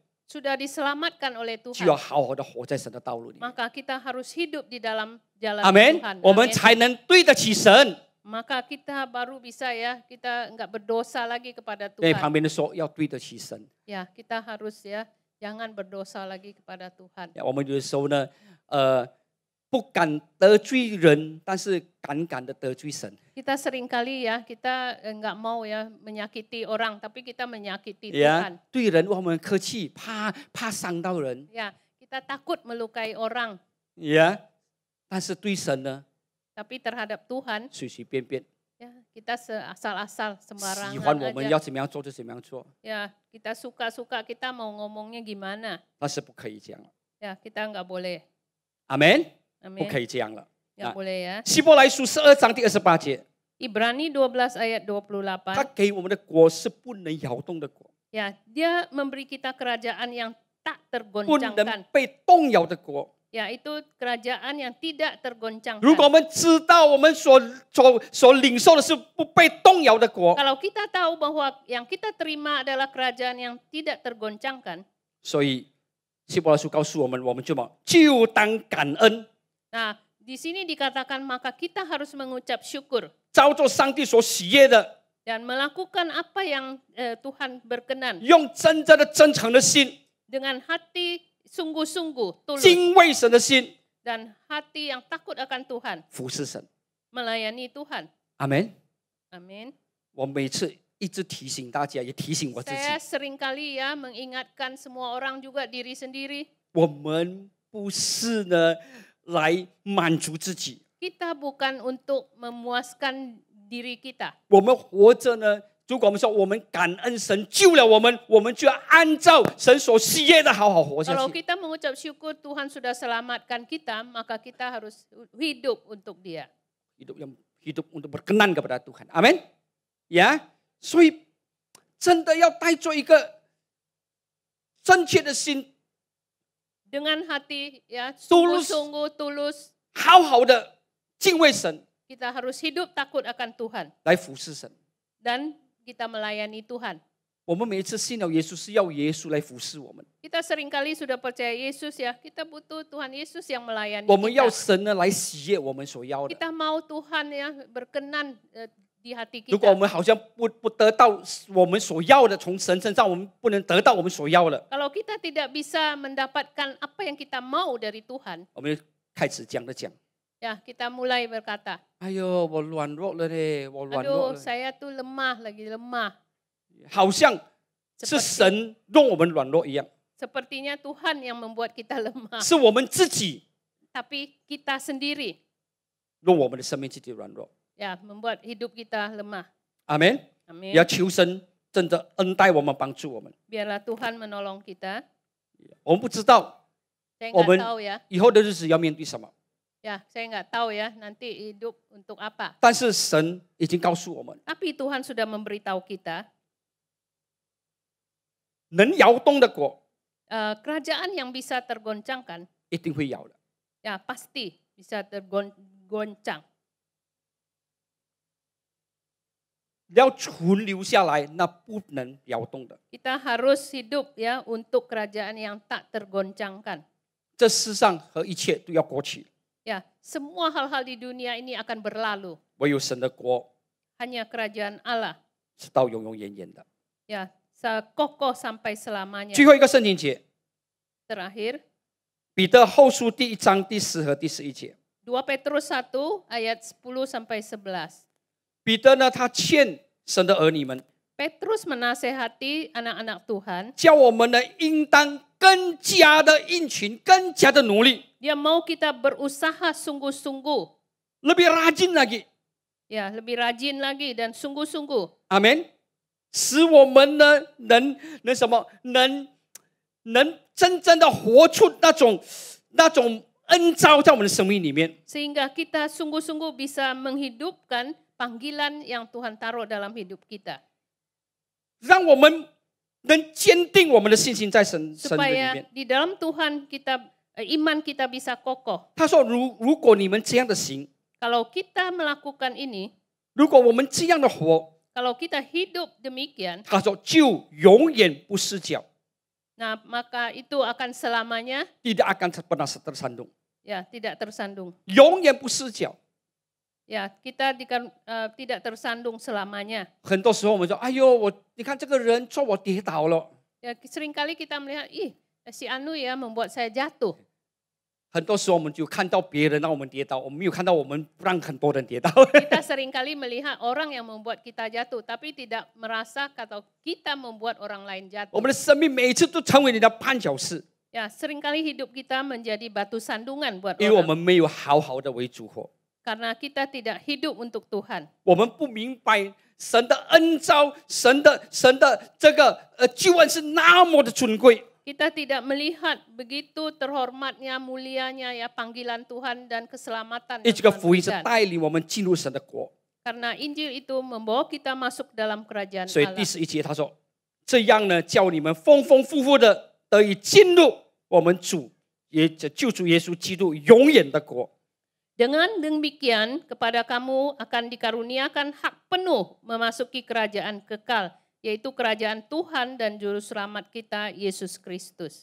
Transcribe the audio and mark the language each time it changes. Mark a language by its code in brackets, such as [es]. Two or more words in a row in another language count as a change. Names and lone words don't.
[id] Sudah diselamatkan oleh [zh] 就 [id] Tuhan. [zh] 要好好的活在神的道路里面。 [id] Maka kita harus hidup di dalam jalan [zh] 阿门 [id] Tuhan.。 [zh] 我们 [id] Amin. [zh] 才能对得起神。 [id] Maka kita baru bisa ya, kita enggak berdosa lagi kepada [zh] 对旁 [id] Tuhan. [zh] 边的说，要对得起神。 [id] Ya, kita harus ya, jangan berdosa lagi kepada Tuhan. [zh] 我们有的时候呢，不敢得罪人，但是敢的得罪神。 [id] Kita seringkali ya, kita enggak mau ya menyakiti orang, tapi kita menyakiti [zh] 呀 [id] Tuhan.， [zh] 对人我们客气，怕伤到人。 [id] Ya, kita takut melukai orang, [zh] 呀，但是对神呢， [id] tapi terhadap Tuhan [zh] 随随便便， [id] ya kita asal-asal [zh] 喜 [id] sembarangan [zh] 欢我们 [id] aja. [zh] 要怎么样做就怎么样做， [id] Ya, kita suka-suka, kita mau ngomongnya gimana. [zh] 但是不可以这样了。 [id] Ya, kita enggak boleh. [zh] 阿门，不 [id] Amin. [zh] 可以这样了。 [id] Enggak boleh ya. [zh] 希伯来书12章第28节， [id] Ibrani 12 ayat [zh] 他 [id] 28. [zh] 给我们的国是不能摇动的国， [id] Ya, dia memberi kita kerajaan yang tak [zh] 不能 [id] tergoncangkan, [zh] 被动摇的国。 [id] yaitu kerajaan yang tidak [zh] 如 [id] tergoncangkan. [zh] 果我们知道我们所领受的是不被动摇的国， [id] Kalau kita tahu bahwa yang kita terima adalah kerajaan yang tidak tergoncangkan, [zh] 所以希伯来书告诉我们，我们就当感恩， [id] nah di sini dikatakan maka kita harus mengucap syukur [zh] 照着上帝所喜悦的， [id] dan melakukan apa yang Tuhan berkenan [zh] 用真正的真诚的心， [id] dengan hati sungguh-sungguh, tulus, [zh] 敬畏神的心， [id] dan hati yang takut akan Tuhan, [zh] 服侍神。 [id] melayani Tuhan. [zh] 阿门。 [id] Amin. [zh] 我每次一直提醒大家，也提醒我自己， [id] Saya seringkali ya mengingatkan semua orang juga diri sendiri. [zh] 我们不是呢来满足自己， [id] Kita bukan untuk memuaskan diri kita. [zh] 我们活着呢。如果我们说我们感恩神救了我们，我们就要按照神所喜悦的好好活下 [id] Kalau [zh] 去。 [id] kita mengucap syukur Tuhan sudah selamatkan kita, maka kita harus hidup untuk Dia. hidup untuk berkenan kepada Tuhan. Amin. Ya, [zh] 所以真的要带着一个正确的心， [id] Dengan hati ya Tulus. sungguh-sungguh tulus, [zh] 好好的敬畏神， [id] kita harus hidup takut akan Tuhan [zh] 来服侍神。 [id] dan kita melayani Tuhan. [zh] 我们每一次信了耶稣，是要耶稣来服侍我们。 [id] Kita seringkali sudah percaya Yesus ya, kita butuh Tuhan Yesus yang melayani [zh] 我们要 [id] kita. [zh] 神呢来喜悦我们所要的。 [id] Kita mau Tuhan ya berkenan di hati [zh] 如果我 [id] kita. [zh] 们好像不得到我们所要的，从神身上我们不能得到我们所要的， [id] Kalau kita tidak bisa mendapatkan apa yang kita mau dari Tuhan, [zh] 我们就开始这样的讲。 [id] ya kita mulai berkata, [zh] 哎呦，我软弱了嘞，我软弱 [id] aduh [zh] 了， [id] saya tuh lemah, lagi lemah. [zh] 好像是神让我们软弱一样， [id] Sepertinya Tuhan yang membuat kita lemah. [zh] 是我们自己 [id] Tapi kita sendiri [zh] 让我们的生命自己软弱。 [id] ya membuat hidup kita lemah. [zh] 阿门。 [id] Amin. [zh] 要求神真的恩待我们，帮助我们。 [id] Biarlah Tuhan menolong kita. [zh] 我们不知道 [id] Saya [zh] 我 [id] nggak [zh] 们 [id] tahu ya. [zh] 以后的日子要面对什么， [id] Ya, saya nggak tahu ya nanti hidup untuk apa. [zh] 但是神已经告诉我们， [id] Tapi Tuhan sudah memberitahu kita, [zh] 能摇动的国 [id] kerajaan yang bisa tergoncangkan, [zh] 一定会摇的。 [id] ya pasti bisa tergoncang. [zh] 要存留下来，那不能摇动的。 [id] Kita harus hidup ya untuk kerajaan yang tak tergoncangkan. [zh] 这世上和一切都要过去， [id] Ya, semua hal-hal di dunia ini akan berlalu. [zh] 唯有神的国 [id] Hanya kerajaan Allah, [zh] 是到永永远远的。 [id] ya kokoh sampai selamanya. [zh] 最后一个圣经节， [id] Terakhir, [zh] 彼得后书第1章第10和第11节。 [id] 2 Petrus 1 ayat 10 sampai 11. [zh] 彼得呢，他劝神的儿女们， [id] Petrus menasehati anak-anak Tuhan. [zh] 叫我们呢，应当更加的殷勤，更加的努力， [id] Dia mau kita berusaha sungguh-sungguh. lebih rajin lagi。 Ya, lebih rajin lagi dan sungguh-sungguh. [zh] 阿门。使我们呢，能什么，能真正的活出那种恩召在我们的生命里面。 [id] Sehingga kita sungguh-sungguh bisa menghidupkan panggilan yang Tuhan taruh dalam hidup kita. [zh] 让我们能坚定我们的信心在神的里 [id] Supaya [zh] 面。 [id] di dalam Tuhan kita iman kita bisa kokoh. [zh] 他说：如果你们这样的行， [id] Kalau kita melakukan ini, [zh] 如果我们这样的活， [id] kalau kita hidup demikian, [zh] 他说就永远不失脚， [id] nah maka itu akan selamanya tidak akan pernah tersandung， ya tidak tersandung. [zh] 永远不失脚。 [id] Ya, kita tidak tersandung selamanya. [zh] 很多时候我们说：哎呦，你看这个人做我跌倒了。 [id] Ya, seringkali kita melihat, ih si Anu ya membuat saya jatuh. [zh] 很多时候我们就看到别人让我们跌倒，我们没有看到我们让很多人跌倒。 [id] Kita seringkali melihat orang yang membuat kita jatuh, tapi tidak merasa kalau kita membuat orang lain [zh] 我 [id] jatuh. [zh] 们的生命每一次都成为你的绊脚石， [id] Ya, seringkali hidup kita menjadi batu sandungan buat [zh] 因为我 [id] orang. [zh] 们没有好好的为主活， [id] Karena kita tidak hidup untuk Tuhan. [zh] 我们不明白神的恩召，神的这个救恩是那么的尊贵。 [id] Kita tidak melihat begitu terhormatnya, mulianya ya panggilan Tuhan dan keselamatan [zh] 因为 [id] yang [zh] 这个 [id] Tuhan [zh] 福音是 [id] berikan. [zh] 带领我们进入神的国。 [id] Karena Injil itu membawa kita masuk dalam kerajaan [zh] 所以 [id] Allah. [zh] 第11节他说：这样呢，叫你们丰丰富富的得以进入我们主也救主耶稣基督永远的国。 [id] Dengan demikian kepada kamu akan dikaruniakan hak penuh memasuki kerajaan kekal, yaitu kerajaan Tuhan dan Juru Selamat kita Yesus Kristus.